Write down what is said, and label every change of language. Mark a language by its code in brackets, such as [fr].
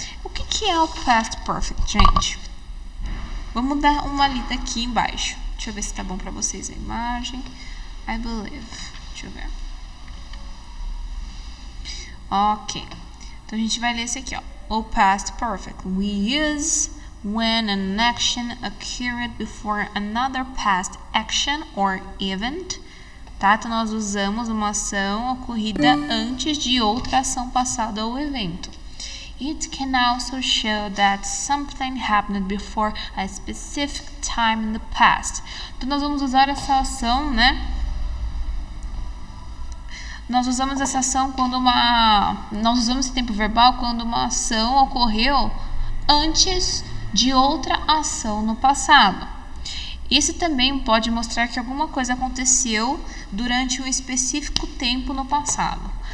[pt] O que é o past perfect, gente? Vamos dar uma lida aqui embaixo. Deixa eu ver se tá bom pra vocês a imagem. [en] I believe. [pt] Deixa eu ver. Ok. Então a gente vai ler esse aqui, ó. O past perfect. [en] We use when an action occurred before another past action or event. [pt] Tá? Então nós usamos uma ação ocorrida antes de outra ação passada ou evento. [en] It can also show that something happened before a specific time in the past. [pt] Então nós vamos usar essa ação, né? Nós usamos essa ação quando nós usamos esse tempo verbal quando uma ação ocorreu antes de outra ação no passado. Isso também pode mostrar que alguma coisa aconteceu durante um específico tempo no passado.